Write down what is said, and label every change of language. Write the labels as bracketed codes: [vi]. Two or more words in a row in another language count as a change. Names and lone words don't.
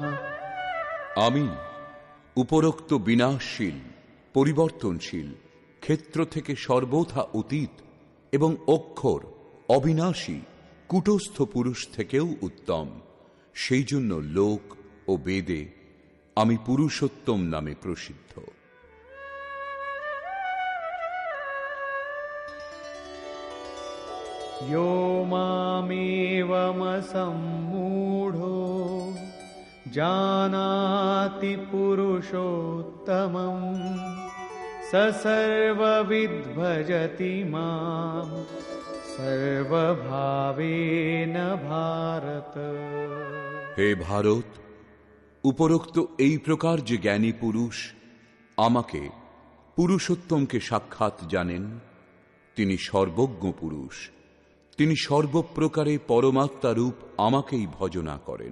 [bn] আমি উপরোক্ত বিনাশশীল, পরিবর্তনশীল, ক্ষেত্র থেকে সর্বথা অতীত এবং অক্ষর, অবিনাশী, কূটস্থ পুরুষ থেকেও উত্তম। সেই জন্য লোক ও বেদে আমি পুরুষোত্তম নামে প্রসিদ্ধ। [sa] यो मामेवमसम्मूढो जानाति पुरुषोत्तमं स सर्वविद् भजति मां सर्वभावेन भारत। [bn] হে ভারত, উপরোক্ত এই প্রকার যে জ্ঞানী পুরুষ আমাকে, পুরুষোত্তমকে সাক্ষাৎ জানেন, তিনি সর্বজ্ঞ পুরুষ। তিনি সর্বপ্রকারে পরমাত্মারূপ আমাকেই ভজনা করেন।